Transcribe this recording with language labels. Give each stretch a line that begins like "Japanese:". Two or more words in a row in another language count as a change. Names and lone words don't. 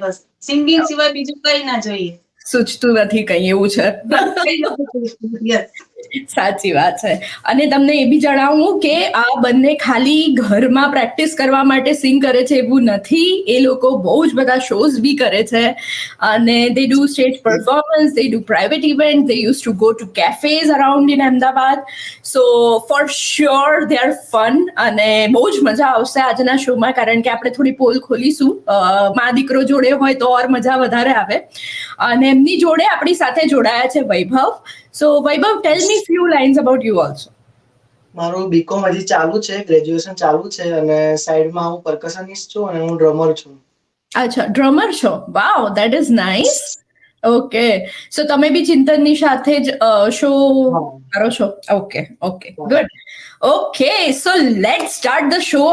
Gujarati: બસ સિંગિંગ સિવાય બીજું કઈ ના જોઈએ. સૂચતું નથી કઈ, એવું છે.
English: Yes.
Gujarati: સાચી વાત છે. અને તમને એ બી જણાવું કે આ બંને ખાલી ઘરમાં પ્રેક્ટિસ કરવા માટે સિંગ કરે છે એવું નથી. એ લોકો બહુ જ બધા શોઝ બી કરે છે, અને
English: they do stage performance, they do private events, they used to go to cafes around in Ahmedabad. So for sure they are fun,
Gujarati: અને બહુ જ મજા આવશે આજના શોમાં, કારણ કે આપણે થોડી પોલ ખોલીશું. મા દીકરો જોડે હોય તો ઓર મજા વધારે આવે. અને એમની જોડે આપણી સાથે જોડાયા છે વૈભવ.
English: So Vaibhav, tell me few lines about you also.
Gujarati: મારું બીકોમ હજી ચાલુ છે, ગ્રેજ્યુએશન ચાલુ છે, અને સાઈડમાં હું પરકશનિસ્ટ છું અને હું ડ્રમર છું. અચ્છા, ડ્રમર છો.
English: Wow, that is nice. Okay, so
Gujarati: તમે બી ચિંતનની સાથે જ શો કરો છો?
English: Okay, okay, good. Okay, so let's start the show.